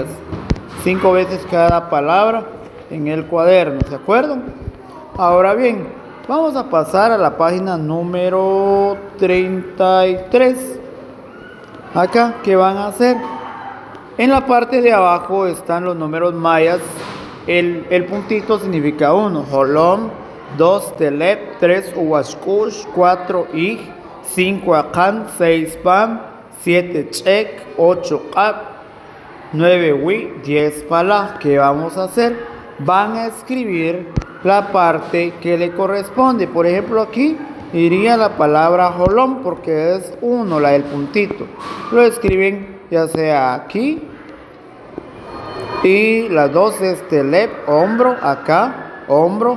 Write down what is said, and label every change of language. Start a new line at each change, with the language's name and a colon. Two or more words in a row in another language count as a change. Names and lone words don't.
Spanish: 5 veces cada palabra en el cuaderno, ¿de acuerdo? Ahora bien, vamos a pasar a la página número 33. Acá, ¿qué van a hacer? En la parte de abajo están los números mayas. El puntito significa 1,
Kʼicheʼ: Jolom, 2, Telep, 3, Uwashkush, 4, Ij, 5, Akan, 6, Pam, 7, Chek, 8, Qab, 9, Wi, 10, Pala.
Spanish: ¿Qué vamos a hacer? Van a escribir la parte que le corresponde. Por ejemplo, aquí iría la palabra Jolom porque es 1, la del puntito. Lo escriben ya sea aquí. Y la 2 es Telep, hombro, acá, hombro.